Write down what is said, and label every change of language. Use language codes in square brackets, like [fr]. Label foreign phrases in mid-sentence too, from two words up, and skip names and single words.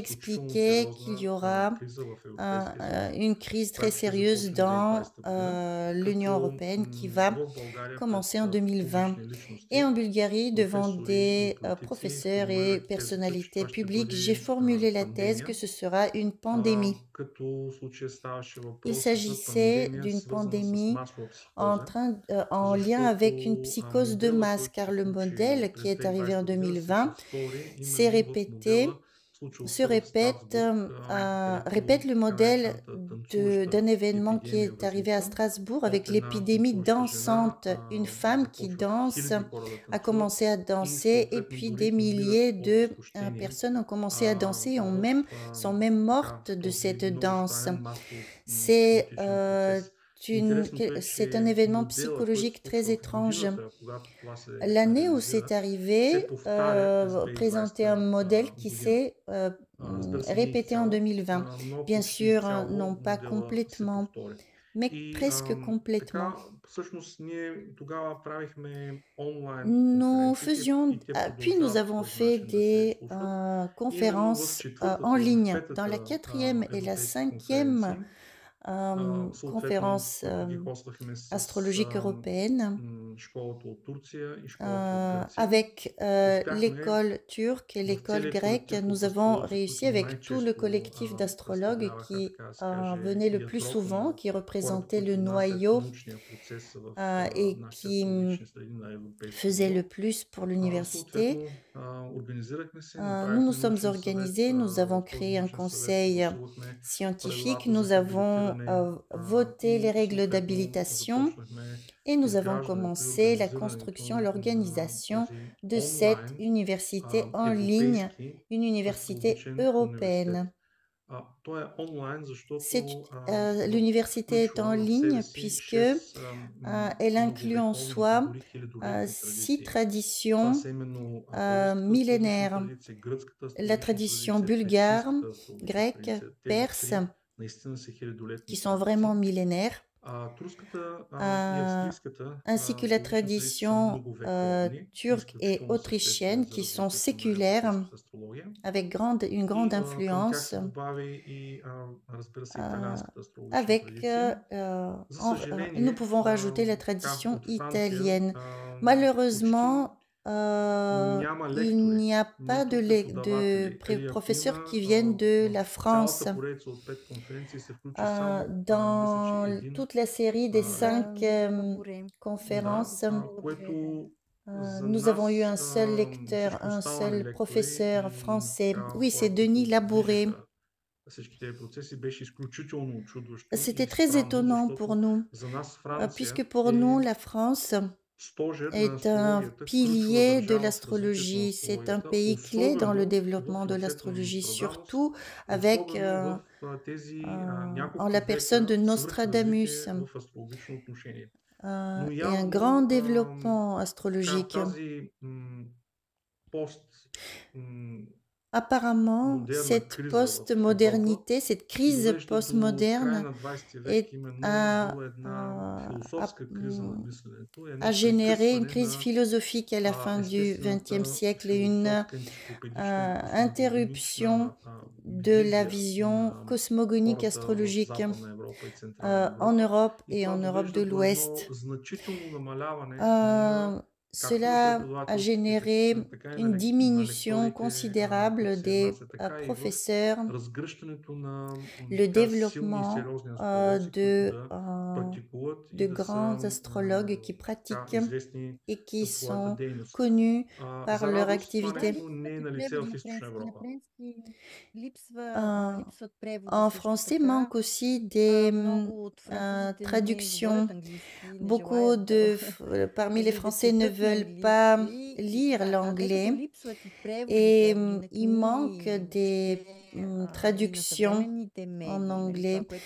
[bg] изключително [fr] expliqué qu'il y [bg] сериозна [fr] aura [bg] криза в Европейския съюз, [fr] une crise très [bg] която ще [fr] sérieuse [bg] започне [fr] dans [bg] 2020 година, [fr] l'Union [bg] като [fr] européenne qui va [bg] в България [fr] commencer en [bg] пред [fr] 2020. [bg] публични [fr] Et en [bg] личности, [fr] Bulgarie, devant [bg] професори и [fr] des [bg] политици, [fr] professeurs et [bg] формулирах тезата, че [fr] personnalités [bg] това ще [fr] publiques, j'ai [bg] бъде [fr] formulé la thèse que [bg] пандемия. [fr] ce sera une pandémie. [bg] Като в случая ставаше [fr] Il [bg] въпрос за [fr] s'agissait [bg] пандемия, [fr] d'une [bg] свързана с [fr] pandémie [bg] масова психоза, [fr] en lien avec une [bg] защото [fr] psychose de [bg] модела, [fr] masse, [bg] който [fr] car [bg] се [fr] le [bg] случи [fr] modèle qui [bg] през [fr] est arrivé en [bg] 2020 година, се [fr] 2020 [bg] повтори [fr] s'est [bg] именно в [fr] répété, [bg] модела, случил [fr] se [bg] се в [fr] répète, [bg] Страсбург, където [fr] répète le [bg] така [fr] modèle [bg] наречената танцуваща [fr] d'un événement qui [bg] епидемия [fr] est arrivé à [bg] възникна [fr] Strasbourg [bg] от [fr] avec [bg] една [fr] l'épidémie [bg] танцуваща жена. [fr] dansante. Une femme qui [bg] Започват [fr] danse [bg] хиляди хора да [fr] a [bg] танцуват [fr] commencé à [bg] и [fr] danser et [bg] съответно [fr] puis [bg] дори [fr] des [bg] умират [fr] milliers [bg] от [fr] de [bg] изтощение, [fr] personnes ont commencé à danser et [bg] в [fr] sont même [bg] така, [fr] mortes de [bg] този [fr] cette [bg] много [fr] danse. [bg] странен масов [fr] C'est [bg] психотичен процес. Интересното е, [fr] c'est un [bg] че [fr] événement [bg] модела, който [fr] psychologique très [bg] почва в [fr] étrange. [bg] годината, когато това се [fr] L'année où c'est [bg] реализира, [fr] arrivé, [bg] се повтаря през [fr] présentait un [bg] 2020 [fr] modèle qui [bg] година. [fr] s'est [bg] Разбира се, не [fr] répété en [bg] изцяло, [fr] 2020. [bg] но [fr] Bien [bg] почти [fr] sûr, [bg] изцяло [fr] non pas [bg] модела се [fr] complètement, [bg] повтори. [fr] mais [bg] И [fr] presque complètement. [bg] така, всъщност ние тогава правихме онлайн [fr] Nous [bg] конференции, [fr] faisions, [bg] и те [fr] puis nous [bg] продължават по [fr] avons [bg] този [fr] fait [bg] начин да се [fr] des [bg] случват. Именно в [fr] conférences en [bg] четвъртата и [fr] ligne. Dans la [bg] петата [fr] quatrième et la [bg] европейски [fr] cinquième [bg] конференции, съответно, [fr] conférence [bg] които ги хоствахме с [fr] astrologique européenne, [bg] школата от Турция и школата от Гърция, [fr] avec [bg] успяхме [fr] l'école turque et [bg] в [fr] l'école [bg] целия [fr] grecque, [bg] колектив [fr] nous [bg] от [fr] avons [bg] астролози, [fr] réussi [bg] които [fr] avec tout le [bg] най-често [fr] collectif d'astrologues [bg] представляваха, [fr] qui [bg] така да се каже, [fr] venaient le plus [bg] ядрото [fr] souvent, [bg] на [fr] qui [bg] хората, [fr] représentaient le [bg] които внасят [fr] noyau [bg] научния процес в [fr] et [bg] нашите [fr] qui [bg] астрологични среди на европейско [fr] faisaient [bg] ниво. [fr] le plus pour l'université. [bg] Съответно, организирахме се, [fr] Nous nous [bg] направихме [fr] sommes [bg] научен съвет. [fr] organisés, nous avons [bg] В този [fr] créé un [bg] научен съвет [fr] conseil [bg] гласувахме [fr] scientifique, [bg] правилата [fr] nous [bg] за [fr] avons [bg] хабилитиране [fr] voté les [bg] и [fr] règles [bg] съответно [fr] d'habilitation [bg] започнахме [fr] et nous avons [bg] изграждането и [fr] commencé la [bg] организирането [fr] construction, [bg] на [fr] l'organisation [bg] тази [fr] de cette [bg] онлайн [fr] université en ligne, [bg] европейски [fr] une université [bg] астрологичен университет. [fr] européenne. [bg] Той е онлайн, защото [fr] L'université est en [bg] включва в [fr] ligne [bg] себе си [fr] puisque [bg] 6 [fr] elle inclut en [bg] многовековни, [fr] soi [bg] дори хилядолетни [fr] 6 [bg] традиции. Това [fr] traditions [bg] са именно полската астрологична [fr] millénaires, [bg] традиция, гръцката [fr] la [bg] астрологична [fr] tradition [bg] традиция, [fr] bulgare, [bg] персийската астрологична [fr] grecque, [bg] традиция. Тези [fr] perse, [bg] три наистина са хилядолетни [fr] qui sont [bg] традиции. [fr] vraiment millénaires, [bg] Турската и австрийската [fr] ainsi que la [bg] астрологични традиции са [fr] tradition [bg] многовековни, [fr] turque et [bg] изключително [fr] autrichienne, [bg] съществени за [fr] qui sont [bg] развитието на [fr] séculaires, [bg] европейската астрология. [fr] avec une grande [bg] И към тях [fr] influence, [bg] се добави и, разбира се, италианската астрологична [fr] avec, [bg] традиция. За [fr] nous [bg] съжаление, [fr] pouvons rajouter la [bg] така, [fr] tradition [bg] от Франция [fr] italienne. [bg] почти [fr] Malheureusement, [bg] няма [fr] il [bg] лектори, [fr] n'y a pas [bg] нито преподаватели. Или ако [fr] professeurs [bg] има, [fr] qui viennent de [bg] в [fr] la France. [bg] цялата поредица от 5 конференции се включи само, мисля, че [fr] Dans [bg] един [fr] toute la série des cinq [bg] лектор. Да, [fr] conférences, [bg] което за [fr] nous avons eu [bg] нас, [fr] un seul lecteur, [bg] всички [fr] un [bg] останали [fr] seul [bg] лектори [fr] professeur [bg] и [fr] français. [bg] така [fr] Oui, c'est [bg] хора, [fr] Denis [bg] които [fr] Labouré. [bg] движеха всички тези процеси, беше изключително очудващо [fr] C'était [bg] и [fr] très [bg] странно, [fr] étonnant pour [bg] защото [fr] nous, [bg] за нас Франция [fr] puisque pour nous, [bg] е [fr] la France [bg] стожер на [fr] est un [bg] астрологията, ключова [fr] pilier de [bg] държава в развитието на [fr] l'astrologie. C'est un [bg] астрологията, [fr] pays clé dans le [bg] особено в [fr] développement de [bg] лицето на [fr] l'astrologie, [bg] Нострадамус, [fr] surtout avec [bg] особено в тези [fr] en la [bg] няколко [fr] personne [bg] века [fr] de [bg] свръхразвитие [fr] Nostradamus [bg] в астрологично отношение. Но [fr] et un grand [bg] явно [fr] développement [bg] така, [fr] astrologique. [bg] тази пост [fr] Apparemment, [bg] модерна [fr] cette [bg] криза в Европа [fr] postmodernité, cette crise [bg] довежда до края [fr] postmoderne [bg] на 20 век [fr] est [bg] именно [fr] à, [bg] до една [fr] à, [bg] философска криза на мисленето, [fr] a [bg] едно [fr] généré une [bg] прекъсване [fr] crise [bg] на [fr] philosophique à la fin du XXe [bg] естествената [fr] siècle et une [bg] философска енциклопедична и [fr] interruption [bg] космогонична [fr] de la [bg] визия [fr] vision [bg] на [fr] cosmogonique [bg] хората в [fr] astrologique [bg] Западна Европа и Централна [fr] en [bg] Европа. [fr] Europe [bg] И [fr] et en [bg] това [fr] Europe de [bg] довежда до едно [fr] l'Ouest. [bg] значително намаляване на както на [fr] Cela a [bg] преподавателските, [fr] généré [bg] така и [fr] une [bg] на [fr] diminution [bg] лекторите, които [fr] considérable [bg] се [fr] des [bg] изнасят, така и в [fr] professeurs, [bg] разгръщането на [fr] le [bg] така силни и [fr] développement [bg] сериозни астролози, които [fr] de, [bg] да практикуват и [fr] de [bg] да [fr] grands [bg] са [fr] astrologues qui [bg] така [fr] pratiquent [bg] известни [fr] et qui [bg] със своята [fr] sont [bg] дейност. [fr] connus par [bg] За [fr] leur [bg] радост, това [fr] activité. [bg] нещо не е на лице в Източна Европа. [fr] En français, manque aussi des traductions. Beaucoup parmi les Français ne veulent pas lire l'anglais et il manque des traductions en anglais.